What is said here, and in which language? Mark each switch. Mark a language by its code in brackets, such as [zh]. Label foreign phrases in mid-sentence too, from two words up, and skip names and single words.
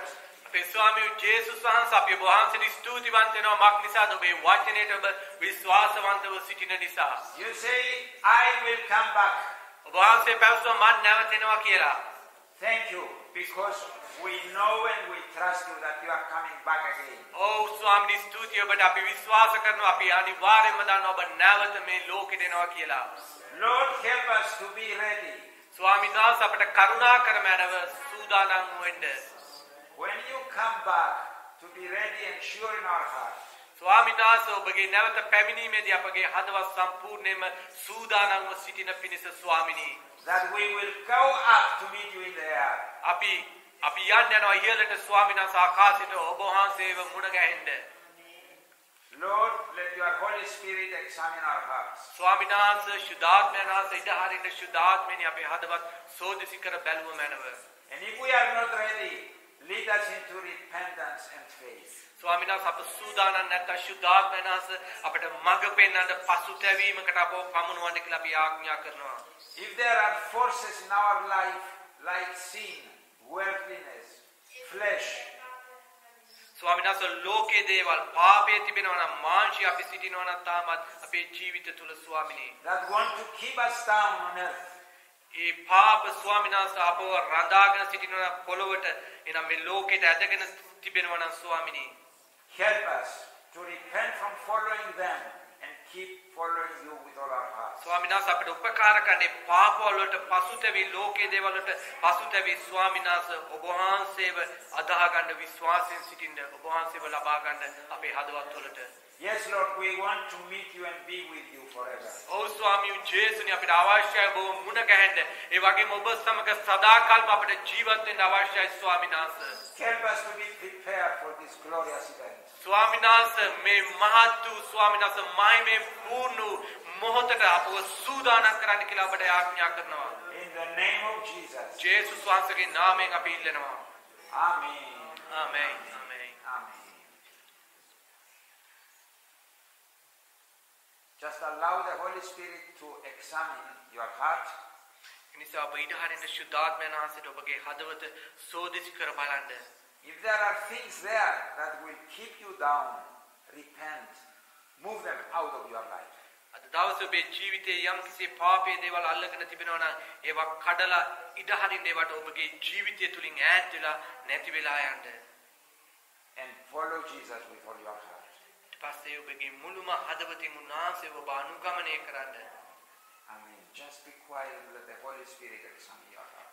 [si] අපේ ස්වාමී ජේසුස් වහන්සේ අපි ඔබ වහන්සේට ස්තුතිවන්ත වෙනවා මක් නිසාද ඔබේ වචනයට ඔබ විශ්වාසවන්තව සිටින නිසා. [en] You say, I will come back. [si] ඔබ වහන්සේ පැවසුවා මම නැවතෙනවා කියලා. [en] Thank you because we know and we trust you that you are coming back again. [si] ඔව් ස්වාමී ස්තුතිය ඔබට අපි විශ්වාස කරනවා අපි අනිවාර්යයෙන්ම දන්නවා ඔබ නැවත මේ ලෝකෙට එනවා කියලා. [en] Lord, help us to be ready. [si] ස්වාමීන් වහන්සේ අපට කරුණා කර මැනව සූදානම් වෙන්න. [en] When you come back, to be ready and sure in our heart. [si] ස්වාමීන් වහන්සේ ඔබගේ නැවත පැමිණීමේදී අපගේ හදවත් සම්පූර්ණයෙන්ම සූදානම්ව සිටින පිණිස ස්වාමිනී. [en] That we will go up to meet you in the air. [si] අපි යනවා ඉහළට ස්වාමීන් වහන්සේ ආකාශයට ඔබ වහන්සේව මුණ ගැහෙන්න. [en] Lord, let your Holy Spirit examine our hearts. [si] ස්වාමීන් වහන්සේ ශුද්ධාත්මයන් වහන්සේ ඉඩ හරින්න ශුද්ධාත්මෙනි අපේ හදවත් සෝදිසි කර බැලුව මැනව. [en] And if we are not ready, lead us into repentance and faith. [si] ස්වාමීන් වහන්සේ අප සූදානම් නැත්නම් ශුද්ධාත්මයන් වහන්සේ අපට මඟ පෙන්වන්න පසුතැවීමකට අපව පමුණවන්න කියලා අපි ආඥා කරනවා. [en] If there are forces in our life like sin, worldliness, flesh, [si] ස්වාමීන් වහන්සේ ලෝකයේ දේවල් පාපයේ තිබෙනවා නම් මාංශය අපි සිටිනවා නම් තාමත් අපේ ජීවිත තුල ස්වාමිනේ [en] that want to keep us down on earth, [si] ඒ පාප ස්වාමීන් වහන්සේ අපව රඳාගෙන සිටිනවා පොළොවට එනම් මේ ලෝකෙට ඇදගෙන තිබෙනවා නම් ස්වාමිනේ [en] help us to repent from following them and keep following you with all our hearts. [si] ස්වාමීන් වහන්සේ අපට උපකාර කරන්නේ පාප වලට පසුතැවි ලෝකයේ දේවල් වලට පසුතැවි ස්වාමීන් වහන්සේ ඔබ වහන්සේව අදාහ ගන්න විශ්වාසයෙන් සිටින්න ඔබ වහන්සේව ලබා ගන්න අපේ හදවත් වලට. [en] Yes, Lord, we want to meet you and be with you forever. [si] ඔව් ස්වාමී ජේසුනි අපිට අවශ්‍යයි ඔබ මුණ ගැහෙන්න. ඒ වගේම ඔබ සමග සදාකාලම අපිට ජීවත් වෙන්න අවශ්‍යයි ස්වාමීන් වහන්සේ. [en] Help us to be prepared for this glorious event. [si] ස්වාමීන් වහන්සේ මේ මහත් වූ ස්වාමීන් වහන්සේ මායිමේ පූර්ණ මොහොතට අපව සූදානම් කරන්න කියලා අපට ආඥා කරනවා. [en] In the name of Jesus. [si] ජේසුස් වහන්සේගේ නාමයෙන් අපි ඉල්ලනවා. [en] Amen. [si] ආමේන්. ආමේන්. [en] Amen. Just allow the Holy Spirit to examine your heart. [si] නිසා ඔබ ඉඩ හරින්න ශුද්ධාත්මයන් වහන්සේට ඔබගේ හදවත සෝදිසි කර බලන්න. [en] If there are things there that will keep you down, repent. Move them out of your life. [si] අද දවසේ ඔබේ ජීවිතයේ යම් කිසි පාපයේ දේවල් අල්ලගෙන තිබෙනවා නම් ඒවා කඩලා ඉඩ හරින්න ඒවට ඔබගේ ජීවිතය තුලින් ඈත් වෙලා නැති වෙලා යන්න. [en] And follow Jesus with all your heart. [si] ඊට පස්සේ ඔබගේ මුළුම හදවතින් උන්වහන්සේව ඔබ අනුගමනය කරන්න. [en] Amen. Just be quiet and let the Holy Spirit examine your heart.